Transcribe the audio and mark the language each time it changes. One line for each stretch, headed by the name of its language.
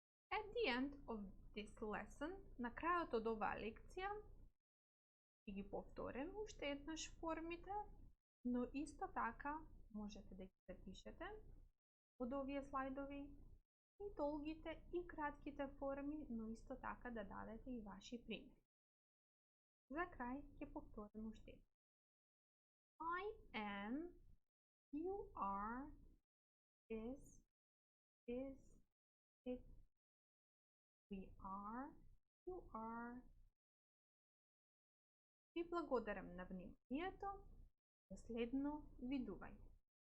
English: At the end of this lesson,
Macedonian: на крајот од оваа лекција, ќе ги повториме уште еднаш формите, но исто така можете да ги запишете од овие слайдови и долгите и кратките форми, но исто така да дадете и ваши примери. За крај ќе повториме уште еднаш.
English: I am, you are, is, it, we are, you are.
Macedonian: Ви благодарам на вниманието. До следно видување.